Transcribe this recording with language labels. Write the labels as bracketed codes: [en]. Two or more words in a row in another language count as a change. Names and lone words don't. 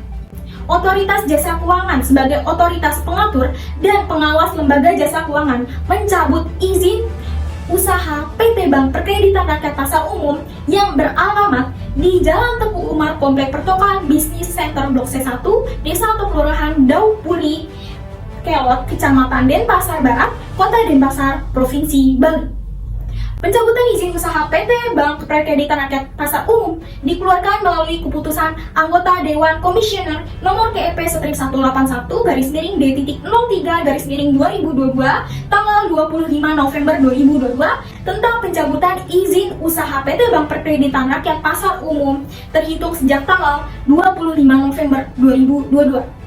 [id] Otoritas Jasa Keuangan sebagai otoritas pengatur dan pengawas lembaga jasa keuangan mencabut izin usaha PT Bank Perkreditan Rakyat Pasar Umum yang beralamat di Jalan Teguh Umar, Komplek Pertokohan Bisnis Center Blok C1, Desa atau Kelurahan Daupuli, Kelot, Kecamatan Denpasar Barat, Kota Denpasar, Provinsi Bali. Pencabutan izin usaha PT Bank Perkreditan Rakyat Pasar Umum dikeluarkan melalui keputusan anggota Dewan Komisioner nomor KEP-1181-D.03-2022 tanggal 25 November 2022 tentang pencabutan izin usaha PT Bank Perkreditan Rakyat Pasar Umum terhitung sejak tanggal 25 November 2022.